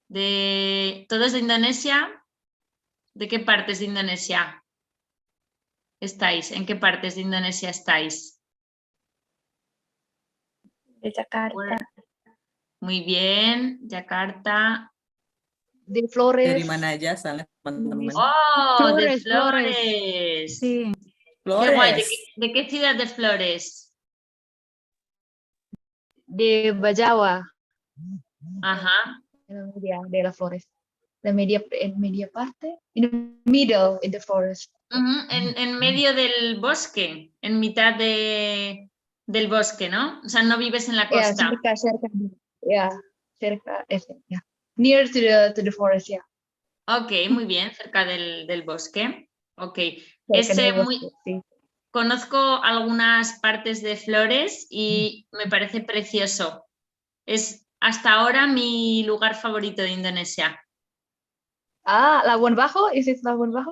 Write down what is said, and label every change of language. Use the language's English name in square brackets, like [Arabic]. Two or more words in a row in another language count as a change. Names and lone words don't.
[Spanish] ¿Todos de Indonesia? ¿De qué partes de Indonesia? estáis? ¿En qué partes de Indonesia estáis? De Jakarta. Muy bien, Yakarta. De Flores. [Indonesian] Dari mana aja asalnya teman-teman? [Spanish] ¡Oh, de Flores, Flores. Flores! Sí. ¡Qué guay! Flores. ¿De qué ciudad de Flores? De Bajawa. Ajá. De las Flores. En media parte. [English] In the middle, in the forest. [Spanish] Ujú, en medio del bosque, en mitad del bosque, ¿no? O sea, no vives en la Yeah, costa. cerca. Yeah, cerca. [English] Yeah. Near to the forest, yeah. [Spanish] Ok, muy bien, cerca del bosque. Ok. Cerca del bosque, sí. Conozco algunas partes de Flores y me parece precioso. Es hasta ahora mi lugar favorito de Indonesia. Ah, Labuan Bajo, ¿es it Labuan Bajo?